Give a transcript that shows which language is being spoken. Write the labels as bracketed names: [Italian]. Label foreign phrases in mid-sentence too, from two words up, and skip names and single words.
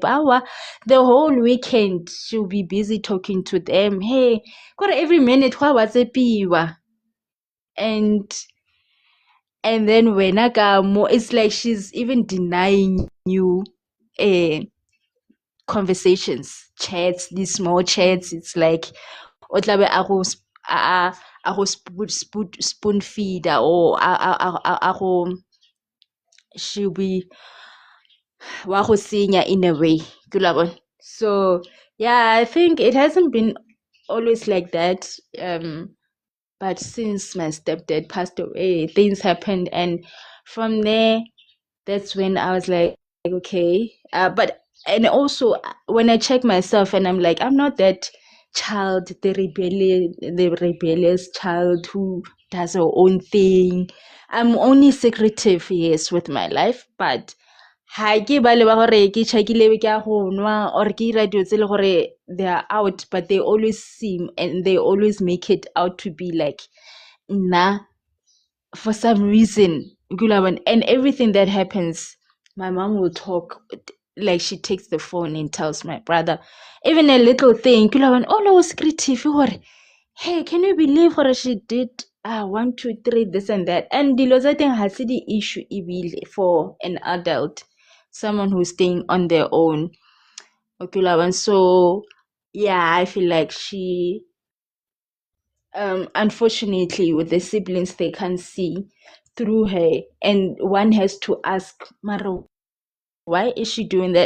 [English] The whole weekend she'll be busy talking to them. Hey, got every minute wa WhatsApp, and then when I got more, it's like she's even denying you conversations, chats, these small chats. It's like [Northern Sotho] o tla be a go [English] spoon feeder, or [Northern Sotho] a go, [English] she'll be [Northern Sotho] wa go senya [English] in a way. [Northern Sotho] Ke la bona? [English] So yeah, I think it hasn't been always like that. But since my stepdad passed away, things happened, and from there, that's when I was like, okay. And also when I check myself, and I'm like, I'm not that child, the rebellious child who does her own thing. I'm only secretive, yes, with my life, but [Northern Sotho] ha ke ba leba gore ke checkile ke a go nwa [English] or [Northern Sotho] ke ira dilo tse le gore [English] they are out, but they always seem and they always make it out to be like nah, for some reason. And everything that happens, my mom will talk, like she takes the phone and tells my brother even a little thing. Oh no, secretive. Hey, can you believe what she did? 1 2 3 this and that, and [Northern Sotho] dilo tsa teng ha se [English] the issue ebile for an adult, someone who's staying on their own. So yeah, I feel like she unfortunately with the siblings, they can't see through her, and one has to ask, Mara, why is she doing that?